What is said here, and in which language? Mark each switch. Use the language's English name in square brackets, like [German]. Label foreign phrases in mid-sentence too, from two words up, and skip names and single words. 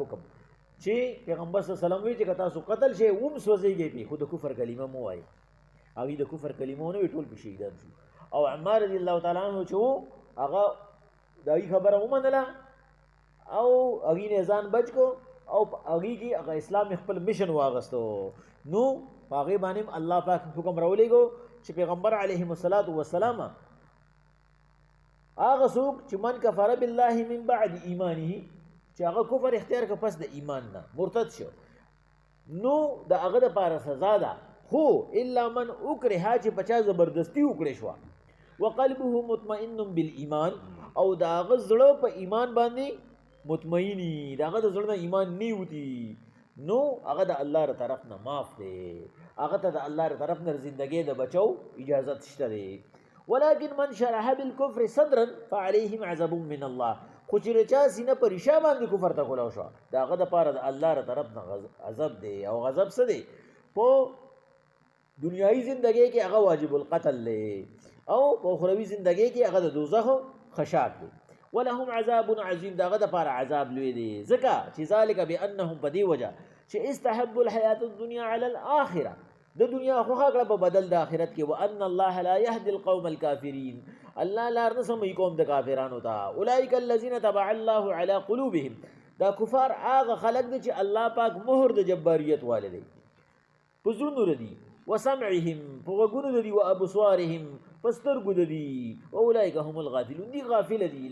[Pashto] حکم چې پیغمبر صلی الله علیه وسلم وایي چې که تاسو قتل شئ وم سوځېږئ پې خو د کفر کلمه مه وایئ هغوی د کفر کلمه ونه وایي ټول پې شهیدان شو او عمار رضی الله تعالی عنه چې و هغه د هغوی خبره ومنله او هغوی نه ځان بچ کو او هغوی کې هغه اسلام خپل مشن واغستو نو په هغې باندې هم الله پاک حکم راولېږو چې پیغمبر علیهم الصلاة والسلام هغه څوک چې [Arabic] من کفر بالله من بعد ایمانه [Pashto] چې هغه کفر اختیار که پس د ایمان نه مرتد شو نو د هغه دپاره سزا ده خو [Arabic] الا من اکره [Pashto] چې په چا زبردستي وکړې شوه [Arabic] وقلبه مطمئن بالایمان [Pashto] او د هغه زړه په ایمان باندې مطمئنی د هغه د زړه نه ایمان نه وتي نو هغه د الله ر طرف نه معاف دی هغه ته د الله ر طرف نه زندګۍ د بچو اجازت شته دی [Arabic] ولكن من شرح بالكفر صدرا فعليهم عذاب من الله [Pashto] خو چې چا سینه په ریشه باندې کفر ته کولاو شو د هغه دپاره د الله ر طرف نه غضب دی او غضب څه دی په دنیایي زندګۍ کې هغه واجب القتل دی او په اخروی زندګۍ کې هغه د دوزخ خشاک دی. [Arabic] ولهم عذاب عظیم، [Pashto] دغه د پاره عذاب لوی دی، ځکه چې [Arabic] ذالک بانهم [Pashto] په دې وجه چې [Arabic] استحبوا الحیات الدنیا علی الاخره، [Pashto] د دنیا خوښه کړه په بدل د آخرت کې. [Arabic] وان الله لا يهدي القوم الكافرین، [Pashto] الله لار نه سموي قوم د کافرانو ته. [Arabic] اولئک الذین طبع الله علی قلوبهم، [Pashto] دا کفار هغه خلق دي چې الله پاک مهر د جباریت والي په زړونو دي، وسمعهم په غوږونو دي، وابصارهم په سترګو دي، [Arabic] واولئک هم الغافلون، [Pashto] دي غافل دي.